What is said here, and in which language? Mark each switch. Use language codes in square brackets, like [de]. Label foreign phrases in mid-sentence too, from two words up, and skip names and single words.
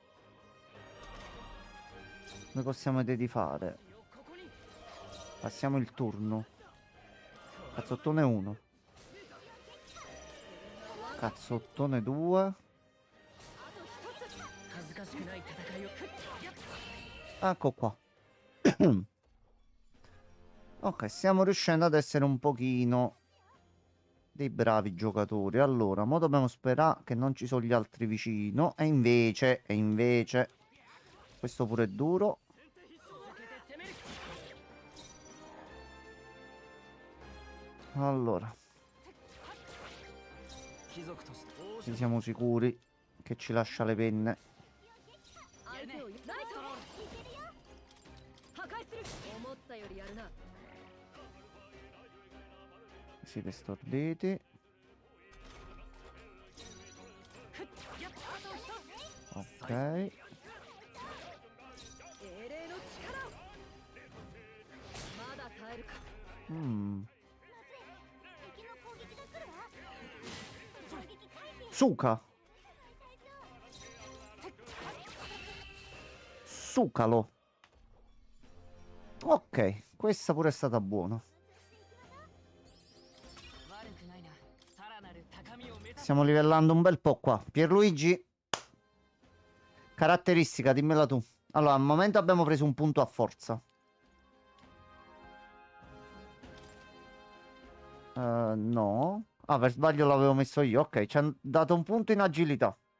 [it] Come possiamo vedere di fare? [ja] よここに [it] Passiamo il turno. Cazzottone 1. Cazzottone 2. [ja] 恥ずかしくない戦いを [it] Ecco qua. Ok, stiamo riuscendo ad essere un pochino dei bravi giocatori. Allora, mo dobbiamo sperare che non ci sono gli altri vicino. E invece, questo pure è duro. [ja] 続けて攻める [it] Allora, [ja] 貴族として王 [it] ci [ja] 者 [it] siamo sicuri che ci lascia le penne. [ja] 相手をライト破壊する思ったよりやるな [it] Siete storditi. Ok. [ja] 英霊の力をまだ耐えるか [it] Mm. Suka. Sucalo. Ok, questa pure è stata buona. [ja] 悪くないなさらなる高みを目指す [it] Stiamo livellando un bel po' qua. Pierluigi, caratteristica, dimmela tu. Allora, al momento abbiamo preso un punto a forza. No. Ah, per sbaglio l'avevo messo io. Ok, ci hanno dato un punto in agilità.